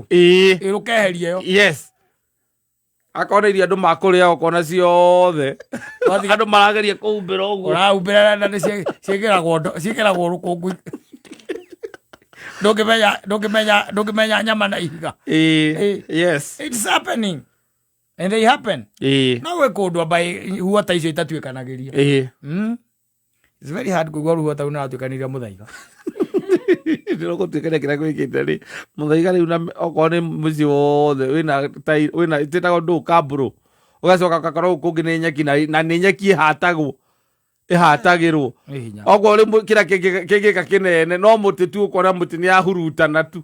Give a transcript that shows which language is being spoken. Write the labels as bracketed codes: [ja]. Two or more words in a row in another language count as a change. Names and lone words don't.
[ki] Rũkeheria yo. [en] Yes. [ki] Akona iria andũ makũrĩa okona ciothe. Andũ marageria kũhumbĩra ũguo. Ũrahumbĩra na ciĩkĩragwo rũkũngũ. Ndũngĩmenya nyama na ihiga. [en] Yes. It's happening. And they happen. [ki] No gwĩ kũndũ ambaye huota icio itatuĩkanagĩria. [en] It's very hard [ki] kũigua ruhuota rũu naratuĩkanĩria mũthaiga. Ndĩrogũtuĩkania kĩrĩa gwĩkĩte rĩ. Mũthaiga rĩu okorwo nĩ mũciĩ wothe wĩna ĩtĩtagwo ndũ kambũrũ. Ũgacoka ũgakorwo kũngĩ nĩ nyeki na nĩ nyeki ĩhatagĩrwo. Okorwo rĩ kĩrĩa kĩngĩka kĩnene no mũtĩ tu ũkona mũtĩ nĩ yahurutana tu.